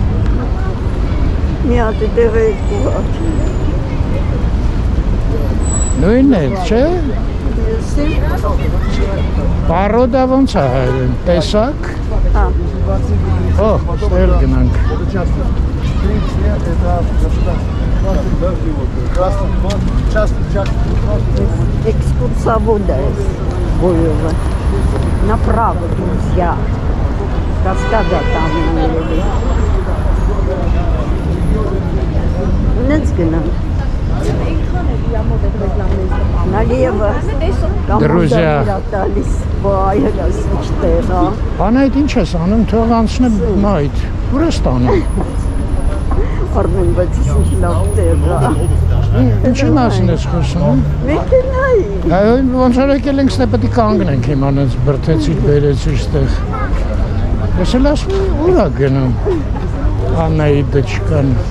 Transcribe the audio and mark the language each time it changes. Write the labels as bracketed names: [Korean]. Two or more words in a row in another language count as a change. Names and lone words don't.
[Armenian] Մի հատ դեղ երկու հատ։ Նույնն է, չէ։ Եսի։ Պարոդա ոնց է հայերեն, տեսակ։ Հա։ Օ, ստեղ գնանք։ [Russian] Экскурсовода Боева. Направо, друзья. Каскада там. Нецгина. Налево. Друзья. [Armenian] Անայդ ինչ ես անում, թող անցնեմ մայդ, ուր ես տանում։ Արմեն, բայց ես ինչ լավ տեղա։ Ինչի մասին ես խոսում։ Մեքենայի։ Այո, ոնց որ եկել ենք ստե պետք է կանգնենք հիմա նենց բրթեցիր, բերեցիր ստեղ։ Ես էլ ասում եմ, ուր է գնում։ Անայդը չկան։